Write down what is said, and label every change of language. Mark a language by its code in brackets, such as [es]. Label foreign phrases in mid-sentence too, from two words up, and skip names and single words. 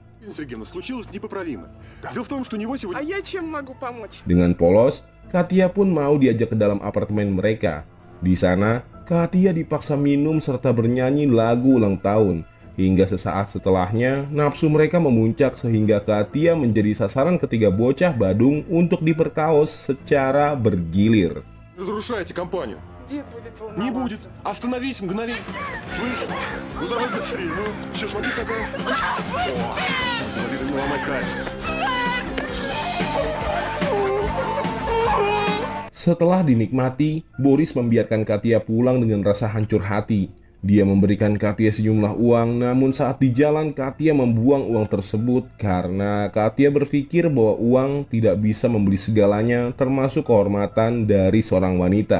[id] Dengan polos, Katia pun mau diajak ke dalam apartemen mereka. Di sana, Katia dipaksa minum serta bernyanyi lagu ulang tahun. Hingga sesaat setelahnya, nafsu mereka memuncak sehingga Katia menjadi sasaran ketiga bocah badung untuk diperkaos secara bergilir. [ru] Разрушайте компанию. Не будет. Остановись мгновенно. Слышь? Ну давай быстрее. Ну, че, смотри какая. Смотри, не ломай кайф. [id] Setelah dinikmati, Boris membiarkan Katia pulang dengan rasa hancur hati. Dia memberikan Katia sejumlah uang, namun saat di jalan Katia membuang uang tersebut karena Katia berpikir bahwa uang tidak bisa membeli segalanya, termasuk kehormatan dari seorang wanita.